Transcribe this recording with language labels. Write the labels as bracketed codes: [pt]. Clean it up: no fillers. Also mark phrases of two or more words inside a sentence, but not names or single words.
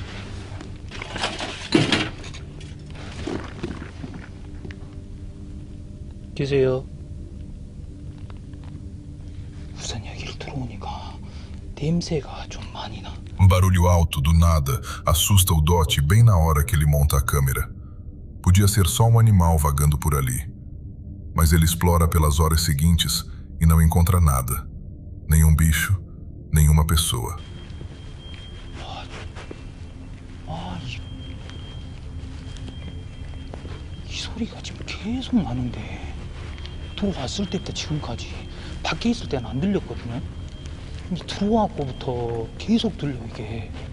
[ko] 계세요? 우선 여기를 들어오니까 냄새가 좀 많이 나. [pt] Um barulho alto do nada assusta o Doti bem na hora que ele monta a câmera. Por Podia ser só um animal vagando por ali. Mas ele explora pelas horas seguintes e não encontra nada. Nenhum bicho, nenhuma pessoa. [ko] 이 소리가 지금 계속 나는데 들어왔을 때부터 지금까지 밖에 있을 때는 안 들렸거든요. 근데 들어왔고부터 계속 들려 이게.